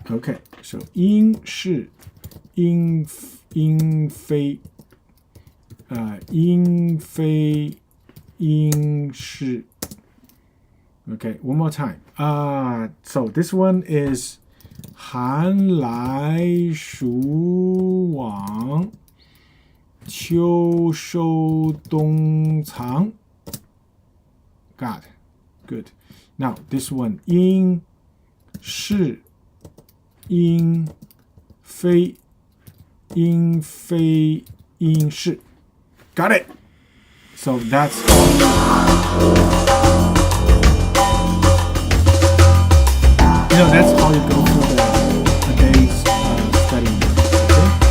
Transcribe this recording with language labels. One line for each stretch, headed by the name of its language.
English: Okay, so
Chinese: 因是因非因非因是。
English: Okay, one more time. So this one is
Chinese: 寒来暑往，秋收冬藏。
English: Got it. Good. Now this one
Chinese: 因是因非因非因是。
English: Got it. So that's that's how you go through the day's studying. Okay?